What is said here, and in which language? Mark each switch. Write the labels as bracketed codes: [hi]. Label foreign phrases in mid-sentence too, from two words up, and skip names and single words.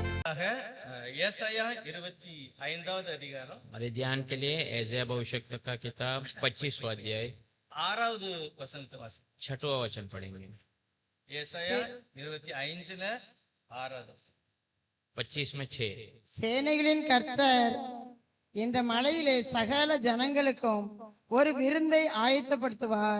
[ta] ஏசாயா 25வது அதிகாரம் [hi] हमारे ध्यान के लिए ऐसाया भविष्यवक्ता का किताब 25वां अध्याय [ta] 6வது வசனத்தை வாசி. [hi] 6वां वचन पढ़ेंगे. [ta] ஏசாயா 25ல 6வது வசனம். [hi] 25 में 6. [ta] சேனைகளின் கர்த்தர் இந்த மலையிலே சகல ஜனங்களுக்கும் ஒரு விருந்தை ஆயத்தப்படுத்துவார்.